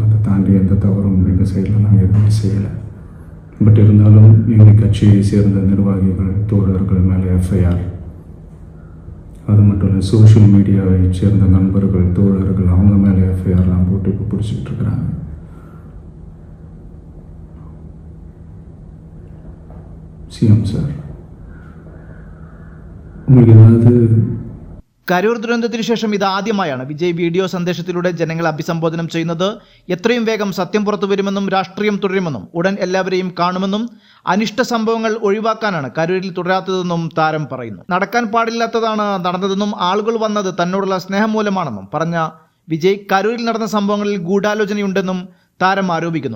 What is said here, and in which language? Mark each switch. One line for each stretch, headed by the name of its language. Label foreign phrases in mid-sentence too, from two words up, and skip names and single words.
Tamil: அதை தாண்டி எந்த தவறும் எங்கள் சைடில் நாங்கள் எதுவுமே செய்யலை. பட் இருந்தாலும் எங்கள் கட்சியை சேர்ந்த நிர்வாகிகள், தோழர்கள் மேலே எஃப்ஐஆர், அது மட்டும் இல்லை
English: social media
Tamil: சேர்ந்த நண்பர்கள், தோழர்கள் அவங்க மேலே எஃப்ஐஆர்லாம் போட்டு இப்போ பிடிச்சிக்கிட்டு இருக்கிறாங்க. சிஎம் சார், உங்களுக்கு ஏதாவது
Malayalam: കരൂർ ദുരന്തത്തിനു ശേഷം ഇത് ആദ്യമായാണ് വിജയ് വീഡിയോ സന്ദേശത്തിലൂടെ ജനങ്ങളെ അഭിസംബോധനം ചെയ്യുന്നത്. എത്രയും വേഗം സത്യം പുറത്തു വരുമെന്നും രാഷ്ട്രീയം തുടരുമെന്നും ഉടൻ എല്ലാവരെയും കാണുമെന്നും അനിഷ്ട സംഭവങ്ങൾ ഒഴിവാക്കാനാണ് കരൂരിൽ തുടരാത്തതെന്നും താരം പറയുന്നു. നടക്കാൻ പാടില്ലാത്തതാണ് നടന്നതെന്നും ആളുകൾ വന്നത് തന്നോടുള്ള സ്നേഹം മൂലമാണെന്നും പറഞ്ഞ വിജയ് കരൂരിൽ നടന്ന സംഭവങ്ങളിൽ ഗൂഢാലോചനയുണ്ടെന്നും താരം ആരോപിക്കുന്നു.